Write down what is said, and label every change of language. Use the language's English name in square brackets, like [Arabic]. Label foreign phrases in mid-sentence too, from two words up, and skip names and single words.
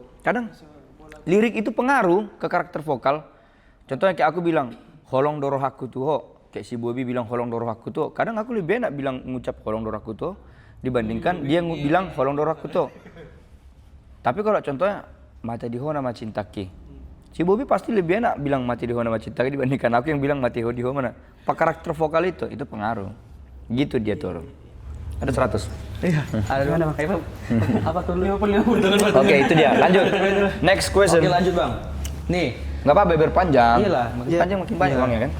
[Indonesian] Kadang lirik itu pengaruh ke karakter vokal. Contohnya kayak aku bilang, [Batak Toba] holong doroh [Indonesian] aku tuh. Kayak si Bobby bilang [Batak Toba] holong doroh [Indonesian] aku tuh, kadang aku lebih enak bilang ngucap [Batak Toba] holong doroh [Indonesian] aku tuh dibandingkan dia bilang [Batak Toba] holong doroh [Indonesian] aku tuh. Tapi kalau contohnya [Batak Toba] mati dihona ma cintaki, [Indonesian] si Bobby pasti lebih enak bilang [Batak Toba] mati dihona ma cintaki [Indonesian] dibandingkan aku yang bilang mati di mana. Pak karakter vokal itu pengaruh. Gitu dia tuh. Ada 100. Iya. Ada mana bang? Apa tuh 50? Oke, itu dia. Lanjut. [English] Next question. [Indonesian] Oke lanjut bang. Nih. Nggak apa-apa beber panjang. Iyalah, makin panjang makin banyak uangnya kan.